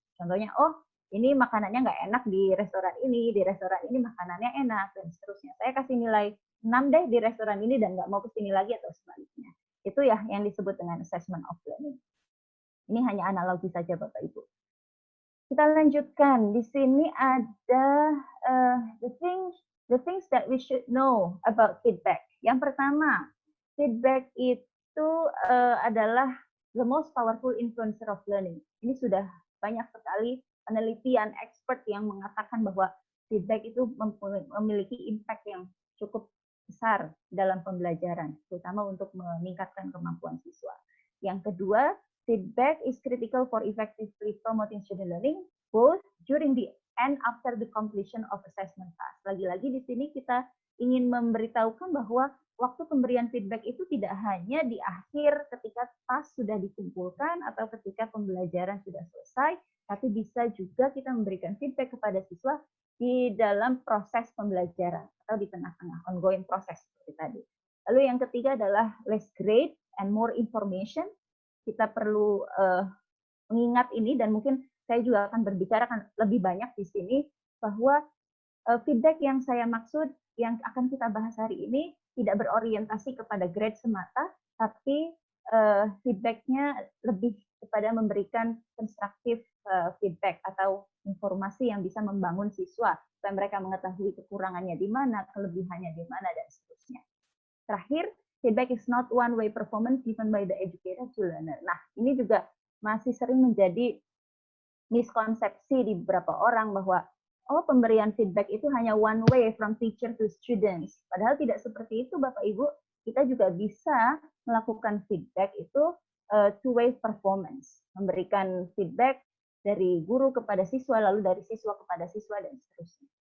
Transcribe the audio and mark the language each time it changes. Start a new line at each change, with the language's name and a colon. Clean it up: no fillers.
Indonesian: Contohnya, oh ini makanannya nggak enak di restoran ini makanannya enak, dan seterusnya. Saya kasih nilai 6 deh di restoran ini dan nggak mau kesini lagi atau sebaliknya. Itu ya yang disebut dengan assessment of learning. Ini hanya analogi saja Bapak Ibu. Kita lanjutkan. Di sini ada
English: the things that we should know about feedback.
Indonesian: Yang pertama,
English: feedback
Indonesian: itu adalah
English: the most powerful influencer of learning.
Indonesian: Ini sudah banyak sekali penelitian expert yang mengatakan bahwa feedback itu memiliki impact yang cukup besar dalam pembelajaran, terutama untuk meningkatkan kemampuan siswa. Yang kedua,
English: feedback is critical for effectively promoting student learning, both during the and after the completion of assessment task.
Indonesian: Lagi-lagi di sini kita ingin memberitahukan bahwa waktu pemberian feedback itu tidak hanya di akhir ketika task sudah dikumpulkan atau ketika pembelajaran sudah selesai, tapi bisa juga kita memberikan feedback kepada siswa di dalam proses pembelajaran atau di tengah-tengah ongoing proses seperti tadi. Lalu yang ketiga adalah
English: less grade and more information.
Indonesian: Kita perlu mengingat ini, dan mungkin saya juga akan berbicara lebih banyak di sini bahwa feedback yang saya maksud yang akan kita bahas hari ini tidak berorientasi kepada grade semata, tapi feedbacknya lebih kepada memberikan constructive feedback atau informasi yang bisa membangun siswa supaya mereka mengetahui kekurangannya di mana, kelebihannya di mana, dan seterusnya.
English: Terakhir, feedback is not one-way performance given by the educator to learner.
Indonesian: Nah, ini juga masih sering menjadi miskonsepsi di beberapa orang bahwa pemberian feedback itu hanya
English: one way from teacher to students.
Indonesian: Padahal tidak seperti itu, Bapak Ibu. Kita juga bisa melakukan feedback itu two-way performance, memberikan feedback dari guru kepada siswa, lalu dari siswa kepada siswa, dan seterusnya.